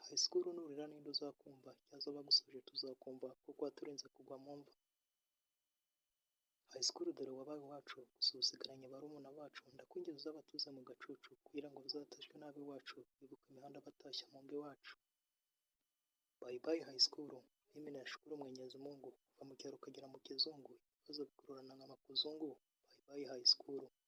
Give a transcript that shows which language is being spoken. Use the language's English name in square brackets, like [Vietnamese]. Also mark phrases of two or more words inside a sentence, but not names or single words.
[English] High school [Kinyarwanda] nurira ninde uzakumva, cyaza bagusoje tuzakumva, kuko waturinze kugwa mu mva. [English] High school [Kinyarwanda] dore wabaye iwacu, gusa usigaranye barumuna bacu, ndakwinginze uzabatuze mu gacucu, kugira ngo bazatashwe nabi iwacu, bibuke imihanda batashya mu ngo iwacu. [English] Bye bye high school, [Swahili] mimi nashukuru Mwenyezi Mungu, [Kinyarwanda] kuva mu cyaro ukagera mu kizungu, ibibazo bikururana nka makuzungu. [English] Bye bye high school.